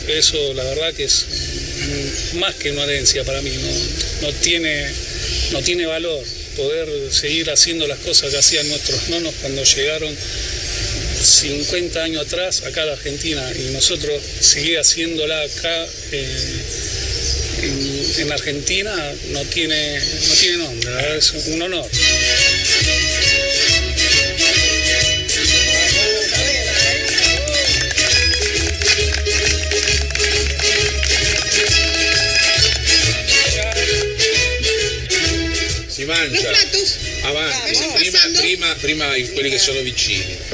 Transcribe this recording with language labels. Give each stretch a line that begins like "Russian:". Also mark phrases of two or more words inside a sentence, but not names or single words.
Spanish: Eso la verdad que es más que una herencia para mí, no tiene valor poder seguir haciendo las cosas que hacían nuestros nonos cuando llegaron 50 años atrás acá a la Argentina, y nosotros seguir haciéndola acá en Argentina no tiene nombre, la verdad es un honor.
Italian: Si mangia. Avanti, prima quelli che sono vicini.